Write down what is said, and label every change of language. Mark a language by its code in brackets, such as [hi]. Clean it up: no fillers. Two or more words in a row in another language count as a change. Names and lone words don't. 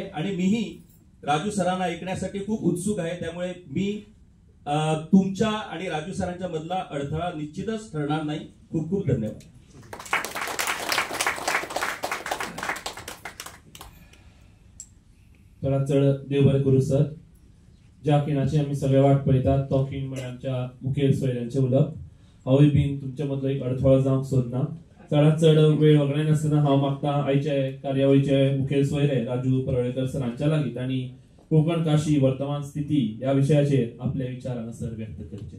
[mr] आणि मीही राजू सरांना ऐकण्यासाठी खूप उत्सुक आहे. त्यामुळे मी तुमच्या आणि राजू सरांच्या मधला अडथळा निश्चितच ठरणार नाही. खूप खूप धन्यवाद. [kok] चला चढ देव बरें करूं सर. ज्या खिणाची आमी सगळे वाट पळयतात तो खीण म्हणजे आमच्या मुखेल सोयऱ्यांचे उलप. हांवूय बीन तुमच्या मदलो एक अडथळो जावंक सोदना. चडांत चड वेळ वगडाय नासतना हांव मागता आयचे कार्यावळीचे मुखेल सोयरे राजू परुळेकर सरांच्या लागीं तांणी कोकण काशी वर्तमान स्थिती या विशयाचेर आपले विचार हांगासर व्यक्त करचे.